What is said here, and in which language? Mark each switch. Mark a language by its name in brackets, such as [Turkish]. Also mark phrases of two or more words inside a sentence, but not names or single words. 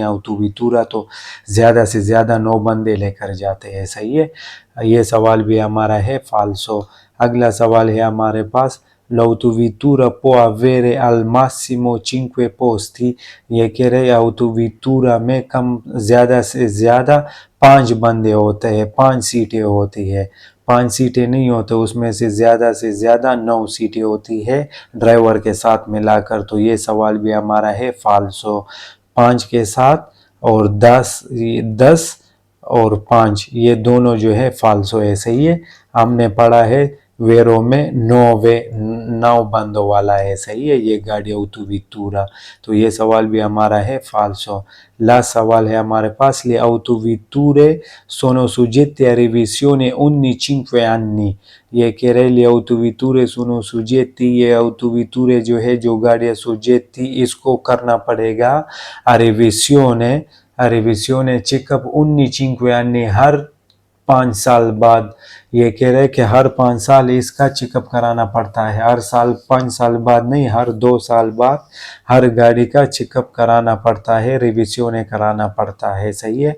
[Hindi] autovettura तो ज्यादा से ज्यादा 9 बंदे लेकर जाते हैं, सही है। ये सवाल भी हमारा है फाल्सो। अगला सवाल है हमारे पास, [Italian] l'autovettura può avere al massimo 5 posti। [Hindi] ये कह रहे autovettura में कम ज्यादा से ज्यादा 5 बंदे होते हैं, 5 सीटें होती है। 5 सीटें नहीं होते, उसमें से ज्यादा 9 सीटें होती है ड्राइवर के साथ मिलाकर। तो ये सवाल भी हमारा है फाल्सो। 5 के साथ और 10 और 5 ये दोनों जो है फाल्सो है, सही है। हमने पढ़ा है वेरो में 9 बंदों वाला है, सही है, ये गाड़ी autovettura। तो ये सवाल भी हमारा है फाल्सो। लास्ट सवाल है हमारे पास, [Italian] le autovetture sono soggette a revisione ogni 5 anni। [Hindi] ये कह रहे [Italian] le autovetture sono soggetti, [Hindi] ये autovetture जो है, जो गाड़ियाँ soggetti, इसको करना पड़ेगा [Italian] a revisione [Hindi] चेकअप [Italian] ogni 5 anni, [Hindi] हर 5 साल बाद। ये कह रहे हैं कि हर 5 साल इसका चेकअप कराना पड़ता है, हर साल 5 साल बाद नहीं, हर 2 साल बाद हर गाड़ी का चेकअप कराना पड़ता है, रिविजन कराना पड़ता है, सही है।